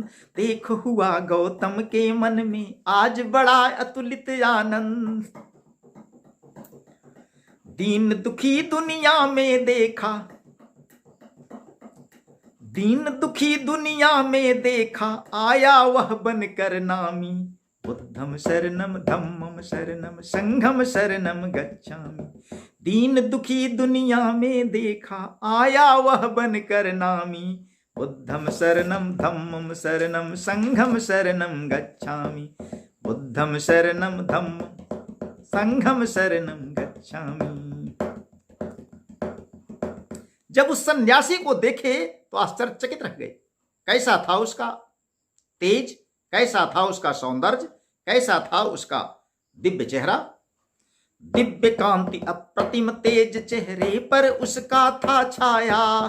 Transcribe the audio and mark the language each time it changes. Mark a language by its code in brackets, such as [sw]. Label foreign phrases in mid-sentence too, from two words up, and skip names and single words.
[hi] देख हुआ गौतम के मन में आज बड़ा अतुलित आनंद। दीन दुखी दुनिया में देखा, दीन दुखी दुनिया में देखा, आया वह बनकर नामी। [pi] बुद्धम शरणम धम्मम शरणम संघम शरणम गच्छामि। [hi] दीन दुखी दुनिया में देखा आया वह बनकर नामी। [pi] बुद्धम शरणम धम्मम शरणम संघम शरणम गच्छामि। बुद्धम शरणम धम्मम संघम शरणम गच्छामि। [hi] जब उस सन्यासी को देखे तो आश्चर्यचकित रह गए। कैसा था उसका तेज, कैसा था उसका सौंदर्य, कैसा था उसका दिव्य चेहरा। दिव्य कांति अप्रतिम तेज चेहरे पर उसका था छाया।